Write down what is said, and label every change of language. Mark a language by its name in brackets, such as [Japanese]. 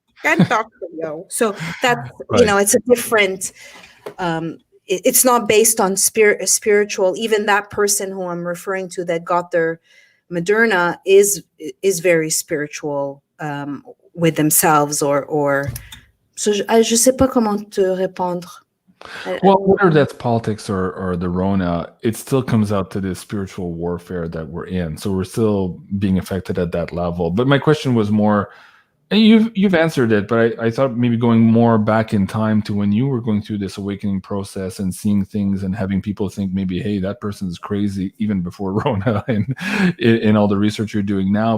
[English] Can't talk to you. So that's, Right. it's a different, it's not based on spiritual. Even that person who I'm referring to that got their Moderna is very spiritual with themselves or. [French] So je sais pas comment te répondre. [English] Well, whether that's politics or the Rona, it still comes out to this spiritual warfare that we're in. So we're still being affected at that level. But my question was more, and you've answered it, but I thought maybe going more back in time to when you were going through this awakening process and seeing things and having people think maybe, hey, that person's crazy, even before Rona and in all the research you're doing now.